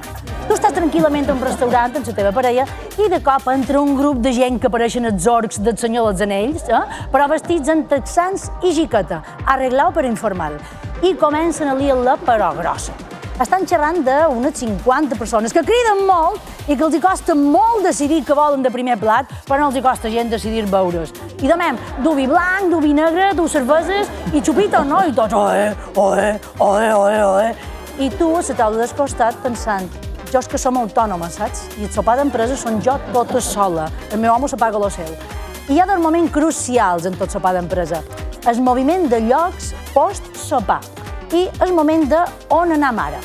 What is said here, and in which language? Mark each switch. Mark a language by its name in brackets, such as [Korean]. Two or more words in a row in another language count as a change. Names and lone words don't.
[Catalan] Tu estàs tranquil·lament en un restaurant amb la teva parella i de cop entra un grup de gent que pareixen els orcs del Senyor dels Anells, però vestits en texans i xiqueta, arreglau per informal. I comencen a liar-la, però grossa. Estan xerrant d'unes 50 persones que criden molt i que els hi costa molt decidir què volen de primer plat, però no els hi costa gent decidir beure's. I demem, du vi blanc, du vi negre, du cerveses i xupito, no? I tots, oe, oe, oe, oe, oe. I tu a la taula del costat pensant, jo és que som autònoma, saps? I el sopar d'empresa són jo tota sola. El meu home s'apaga lo seu. I hi ha dos moments crucials en tot sopar d'empresa. El moviment de llocs post-sopar i el moment de on anem ara.